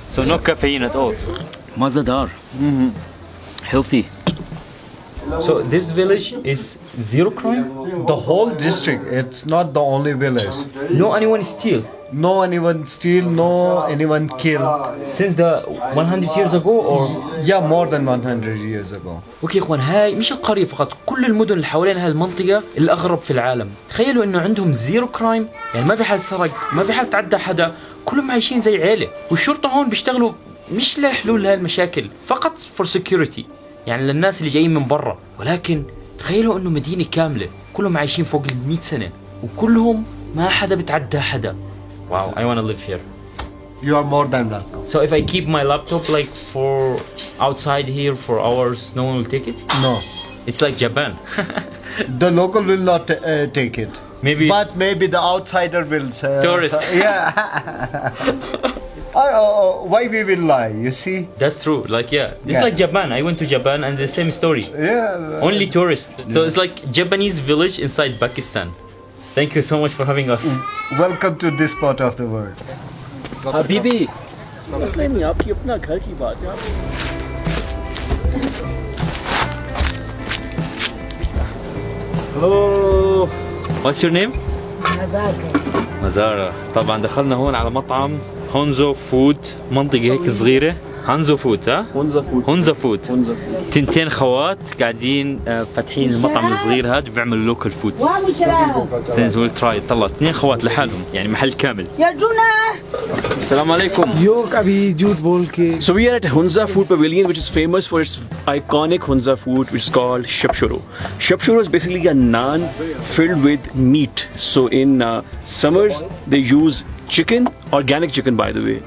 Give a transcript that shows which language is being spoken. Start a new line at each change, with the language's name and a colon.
English: So no caffeine at all? Mazadar. Healthy. So this village is zero crime? The whole district, it's not the only village. No anyone steal? No anyone steal, no anyone kill. Since the 100 years ago or? Yeah, more than 100 years ago.
Arabic: اوكي يا اخوان، هاي مش القرية فقط، كل المدن اللي حوالين هاي المنطقة الأغرب في العالم. تخيلوا إنه عندهم زيرو كرايم، يعني ما في حد سرق، ما في حد تعدى حدا، كلهم عايشين زي عيلة، والشرطة هون بيشتغلوا مش لحلول هاي المشاكل، فقط
English: for security،
Arabic: يعني للناس اللي جايين من برا. ولكن تخيلوا إنه مدينة كاملة كلهم عايشين فوق 100 سنة، وكلهم ما حدا بتعدى حدا.
English: Wow, I want to live here. You are more than welcome. So if I keep my laptop like for outside here for hours, no one will take it? No. It's like Japan. The local will not take it. Maybe. But maybe the outsider will. Tourist. Yeah. Why we will lie? You see? That's true. Like yeah, it's Yeah. like Japan. I went to Japan and the same story. Yeah. Only tourists. So it's like Japanese village inside Pakistan. Thank you so much for having us. Welcome to this part of the world.
Arabic: Habibi,
Hindi: मसले नहीं आपकी अपना घर की बात है.
English: Oh, what's your name? مزارة.
Arabic: طبعا دخلنا هون على مطعم هونزو فود، منطقة هيك صغيرة. هانزو فود ها؟
English: Hunza food.
Arabic: هونزا فود.
English: Hunza food.
Arabic: تنتين خوات قاعدين فاتحين المطعم الصغير هذا بيعمل لوكال فودز.
English: We'll try.
Arabic: طلع اثنين خوات لحالهم يعني محل كامل. السلام عليكم.
English: So we are at Hunza Food Pavilion, which is famous for its iconic Hunza food, which is called Shapshuro. Shapshuro is basically a naan filled with meat. So in summers they use chicken, organic chicken by the way.